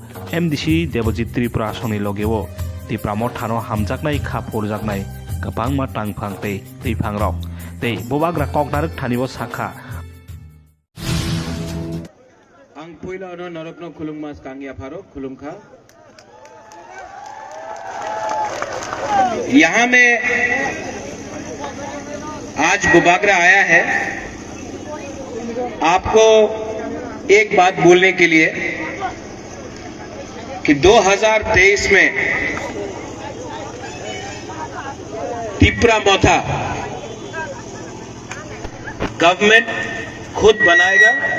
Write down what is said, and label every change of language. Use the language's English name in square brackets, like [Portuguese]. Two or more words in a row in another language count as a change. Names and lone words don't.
[Kok Borok] MDC Debojit Tripura soni logewo. Ti pramot hano hamjaknai kha purjaknai. Kapang matang phang tei phang rok tei bobagra kok narik thanibo sakha ang puila no narokno khulungmas kangya pharo khulungkha [Hindi] यहाँ में आज बुबागरा आया है आपको एक बात बोलने के लिए कि 2023 में तिपरा मोथा गवर्नमेंट खुद बनाएगा।